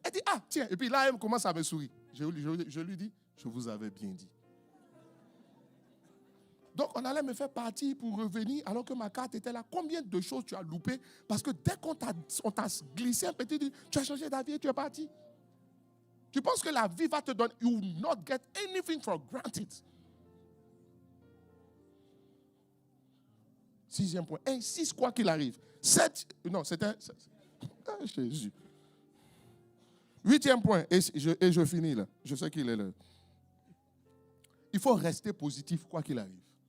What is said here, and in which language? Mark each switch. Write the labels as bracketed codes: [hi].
[fr] Elle dit, ah tiens, et puis là elle commence à me sourire. Je lui dis, je vous avais bien dit. Donc, on allait me faire partir pour revenir alors que ma carte était là. Combien de choses tu as loupé? Parce que dès qu'on t'a glissé un petit, tu as changé d'avis et tu es parti. Tu penses que la vie va te donner. [en] You will not get anything for granted. [fr] 6e point. Insiste quoi qu'il arrive. 7. Non, c'était. Ah, Jésus. 8e point. Et je finis là. Je sais qu'il est là. Il faut rester positif quoi qu'il arrive.